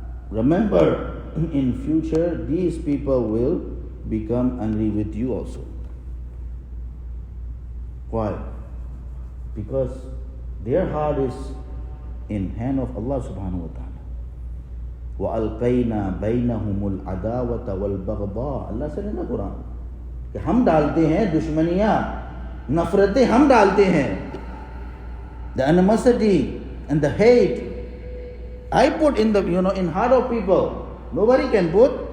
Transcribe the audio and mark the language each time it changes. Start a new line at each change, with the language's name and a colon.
English: Remember, in future these people will become angry with you also. Why? Because their heart is in hand of Allah subhanahu wa ta'ala.
Arabic: وَأَلْقَيْنَا بَيْنَهُمُ الْعَدَاوَةَ وَالْبَغْضَاءَ
English: Allah said in the Quran
Hindi: कि हम डालते हैं दुश्मनियाँ, नफरतें हम डालते हैं.
English: The animosity and the hate I put in in heart of people. Nobody can put.